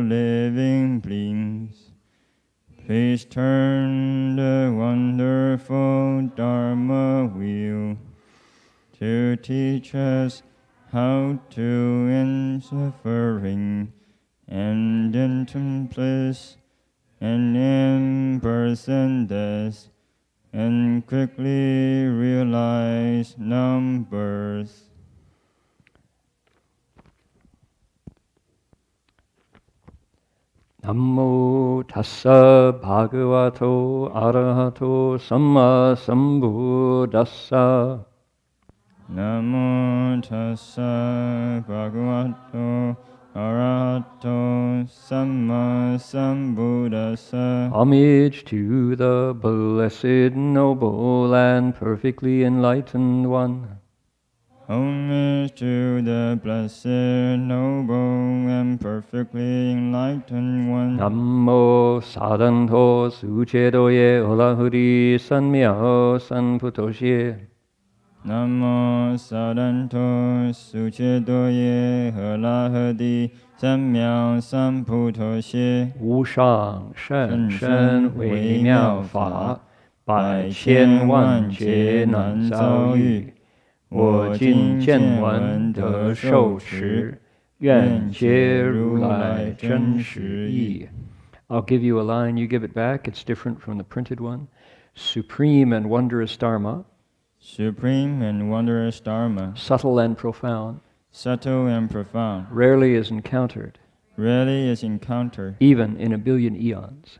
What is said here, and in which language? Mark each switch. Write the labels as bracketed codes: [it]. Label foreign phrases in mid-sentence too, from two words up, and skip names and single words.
[en] living beings, please turn the wonderful Dharma wheel to teach us how to end suffering and into bliss and in birth and death, and quickly realize non-birth. [pi] Namo tassa bhagavato arahato samma sambuddhassa. Namo tassa bhagavato arahato samma sambuddhassa. [en] Homage to the blessed, noble, and perfectly enlightened one. Homage to the blessed, noble, and perfectly enlightened one. Namo sadanto sucedoye olahuri sanmyao sanputosye. Namo sadanto sucedoye olahuri sanmyao sanputosye. [zh] 无上甚深微妙法，百千万劫难遭遇。我今见闻得受持，愿解如来真实义。 [en] I'll give you a line, you give it back. It's different from the printed one. Supreme and wondrous Dharma. Supreme and wondrous Dharma. Subtle and profound. Subtle and profound. Rarely is encountered. Rarely is encountered. Even in a billion eons.